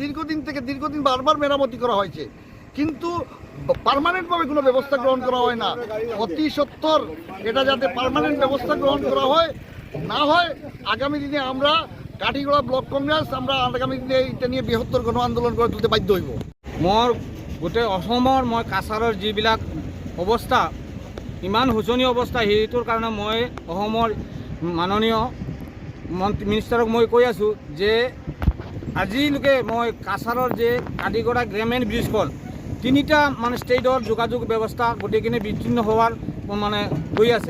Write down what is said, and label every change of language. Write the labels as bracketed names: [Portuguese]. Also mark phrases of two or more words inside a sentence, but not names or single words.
[Bangla] দীর্ঘদিন বারবার মেরামতি করা হয়েছে, কিন্তু পার্মানেন্টভাবে কোনো ব্যবস্থা গ্রহণ করা হয় না। অতি সত্বর এটা যাতে পার্মানেন্ট ব্যবস্থা গ্রহণ করা হয়, না হয় আগামী দিনে আমরা কাঠিগড়া ব্লক কংগ্রেস আমরা আগামী দিনে এটা নিয়ে বৃহত্তর গণ আন্দোলন গড়ে তুলতে বাধ্য হইব। [Assamese] মোৰ গোটেই অসমৰ মই কাছাৰৰ যিবিলাক অৱস্থা, ইমান শোচনীয় অৱস্থা, সেইটোৰ কাৰণে মই অসমৰ মাননীয় মিনিষ্টাৰক মই কৈ আছোঁ যে আজিলৈকে মই কাছাৰৰ যে কাঠিগড়া গ্ৰেমেন ব্ৰিজখন 3টা মানে ষ্টেটৰ যোগাযোগ ব্যৱস্থা গোটেইখিনি বিচ্ছিন্ন হোৱাৰ মানে হৈ আছে।